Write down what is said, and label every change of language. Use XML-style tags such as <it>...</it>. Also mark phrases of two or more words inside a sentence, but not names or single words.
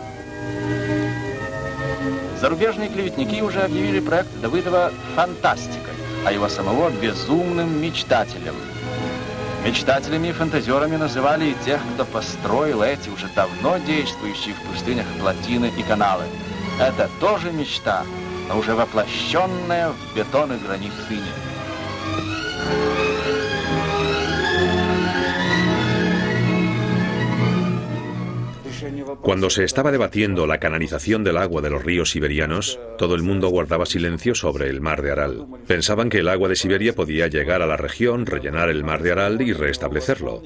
<ru>Зарубежные клеветники уже объявили проект Давыдова фантастикой, а его самого безумным мечтателем. Мечтателями и фантазерами называли и тех, кто построил эти уже давно действующие в пустынях плотины и каналы. Это тоже мечта, но уже воплощенная в бетон и гранит ныне.</ru> <es>Cuando se estaba debatiendo la canalización del agua de los ríos siberianos, todo el mundo guardaba silencio sobre el mar de Aral. Pensaban que el agua de Siberia podía llegar a la región, rellenar el mar de Aral y restablecerlo.</es>